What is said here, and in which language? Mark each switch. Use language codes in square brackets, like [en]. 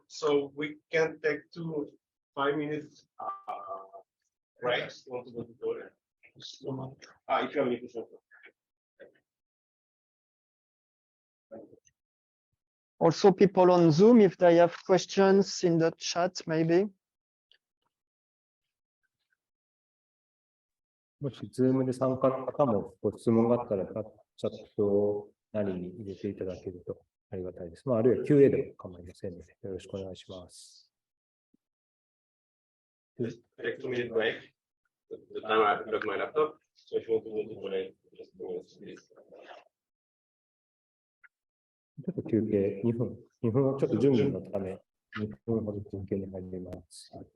[en] So we can take 2 5-minute breaks. You want to go to the toilet? If you have any questions. Also, people on Zoom, if they have questions in the chat, maybe. [ja] もし、Zoom で参加の方もご質問があったら、チャットなりに入れていただけるとありがたいです。あるいは QA でも構いませんので、よろしくお願いします。 [en] Just take 2-minute break. The time I have to plug my laptop. So if you want to go to the toilet, just go please. [ja] ちょっと休憩2分をちょっと準備のため2分ほど休憩に入ります。